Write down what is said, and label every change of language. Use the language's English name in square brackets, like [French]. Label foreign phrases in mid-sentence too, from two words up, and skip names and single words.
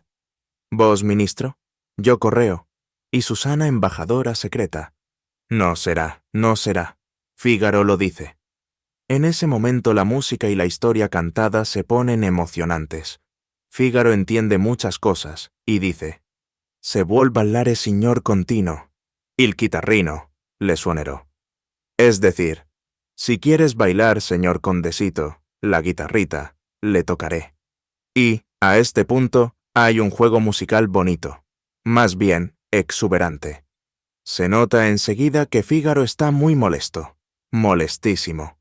[Spanish] Vos, ministro, yo correo, y Susana embajadora secreta. No será, no será. Fígaro lo dice». En ese momento la música y la historia cantada se ponen emocionantes. Fígaro entiende muchas cosas y dice: [Italian] «Se vuol ballare signor continuo, il chitarrino», le suonerò. [Spanish] Es decir, si quieres bailar, señor condesito, la guitarrita, le tocaré. Y, a este punto, hay un juego musical bonito, más bien, exuberante. Se nota enseguida que Fígaro está muy molesto, molestísimo.